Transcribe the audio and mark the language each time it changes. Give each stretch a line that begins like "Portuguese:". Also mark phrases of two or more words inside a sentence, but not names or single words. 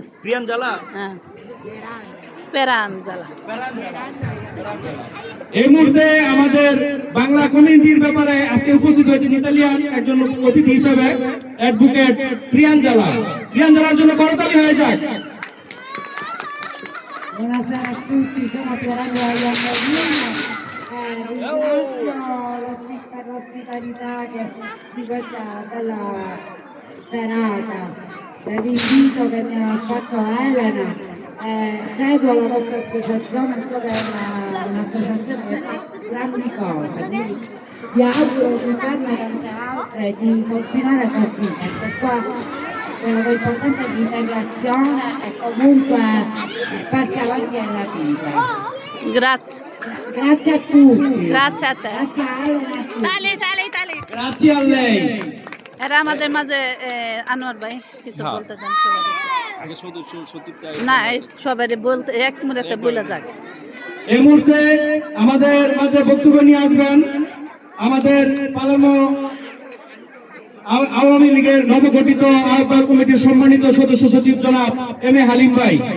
Bangla: প্রিয়াঞ্জালা, হ্যাঁ প্রাঞ্জালা। এই মুহূর্তে আমাদের বাংলা কমিউনিটির ব্যাপারে আজকে উপস্থিত হয়েছেন ইতালিয়ান একজন অতিথি হিসেবে অ্যাডভোকেট প্রিয়াঞ্জালার জন্য করতালি হয়ে যায়।
Italian: Buonasera a tutti, sono Pierangela Iannolino, ringrazio per l'ospitalità di questa bella serata, per l'invito che mi ha fatto Elena. Seguo la vostra associazione, so che è un'associazione che fa grandi cose, quindi vi auguro di farne tante altre e di continuare così, perché qua l'importante è l'integrazione e comunque farsi avanti nella vita. Grazie. Grazie a tutti. Grazie a te. Grazie a Elena.
Bangla: তালি।
Italian: Grazie a lei.
Bangla: এরা আমাদের মাঝে আনোয়ার ভাই কিছু বলতে দেন আগে না সবাই বলতে এক মিনিটে বলে যাক। এই মুহূর্তে আমাদের মাঝে বক্তব্য নিয়ে আসবেন আমাদের পালামো আওয়ামী লীগের নবগঠিত আহ্বায়ক কমিটির সম্মানিত সদস্য সচিব জনাব এম এ হালিম ভাই।